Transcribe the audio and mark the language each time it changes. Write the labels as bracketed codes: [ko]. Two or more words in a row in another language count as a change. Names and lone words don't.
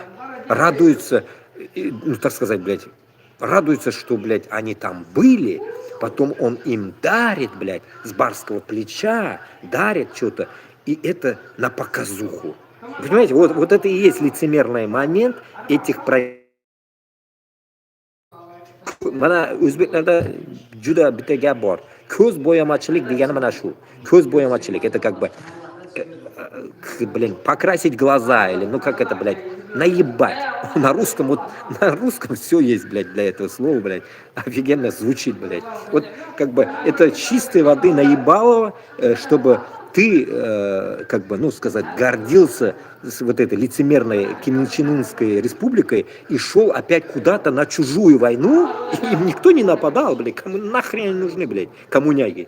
[ru] Радуется, ну, так сказать, блядь, радуется, что, блядь, они там были, потом он им дарит, блядь, с барского плеча, дарит что-то, и это на показуху. Понимаете, вот это и есть лицемерный момент этих проектов. [uz] Mana o'zbeklarda juda bitta gap bor. Ko'z bo'yamachilik degani mana shu. Ko'z bo'yamachilik [ru] это как бы блин, покрасить глаза или ну как это, блядь, наебать. На русском вот на русском все есть, блядь, для этого слова, блядь. Офигенно звучит, блядь. Вот как бы это чистой воды наебалово, чтобы ты, как бы, ну, сказать, гордился с вот этой лицемерной Ким Чен Ынской республикой и шел опять куда-то на чужую войну, и им никто не нападал, блядь, кому нахрен они нужны, блядь, коммуняги.